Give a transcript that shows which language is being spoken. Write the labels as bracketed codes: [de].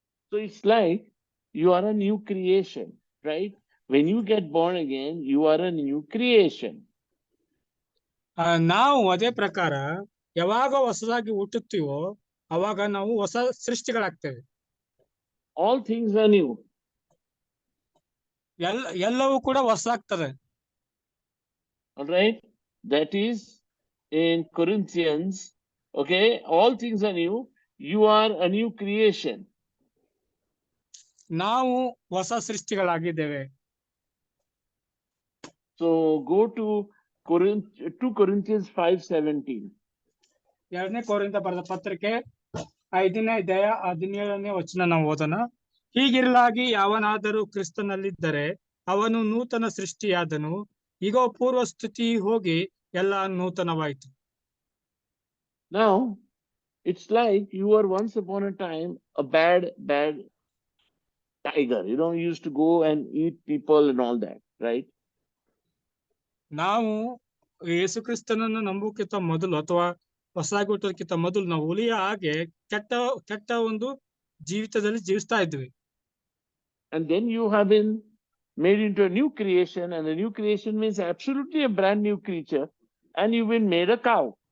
[en] So it's like you are a new creation, right? When you get born again, you are a new creation. [kn] ನಾವು ಅದೇ ಪ್ರಕಾರ ಯಾವಾಗ ಹೊಸದಾಗಿ ಹುಟ್ಟುತ್ತೀವೋ ಅವಾಗ ನಾವು ಹೊಸ ಸೃಷ್ಟಿಗಳಾಗ್ತೇವೆ. [en] All things are new. [kn] ಎಲ್ಲವೂ ಕೂಡ ಹೊಸದಾಗ್ತದೆ. [en] All right, that is in Corinthians. Okay, all things are new. You are a new creation. [kn] ನಾವು ಹೊಸ ಸೃಷ್ಟಿಗಳಾಗಿದ್ದೇವೆ. [en] So go to 2 Corinthians 5:17. [kn] 2 ಕೊರಿಂಥ ಬರೆದ ಪತ್ರಿಕೆ 5ನೇ ಅಧ್ಯಾಯ 17ನೇ ವಚನ ನಾವು ಓದೋಣ. ಹೀಗಿರಲಾಗಿ ಯಾವನಾದರೂ ಕ್ರಿಸ್ತನಲ್ಲಿದ್ದರೆ ಅವನು ನೂತನ ಸೃಷ್ಟಿಯಾದನು, ಈಗ ಪೂರ್ವ ಸ್ಥಿತಿ ಹೋಗಿ ಎಲ್ಲ ನೂತನವಾಯಿತು. [en] Now, it's like you were once upon a time a bad tiger. You used to go and eat people and all that, right? [kn] ನಾವು ಯೇಸು ಕ್ರಿಸ್ತನನ್ನು ನಂಬುಕ್ಕಿಂತ ಮೊದಲು ಅಥವಾ ಹೊಸದಾಗಿ ಹುಟ್ಟೋದಕ್ಕಿಂತ ಮೊದಲು ನಾವು ಹುಲಿಯ ಹಾಗೆ ಕೆಟ್ಟ ಒಂದು ಜೀವಿತದಲ್ಲಿ ಜೀವಿಸ್ತಾ ಇದ್ವಿ. [en] And then you have been made into a new creation, and a new creation means absolutely a brand new creature, and you've been made a cow.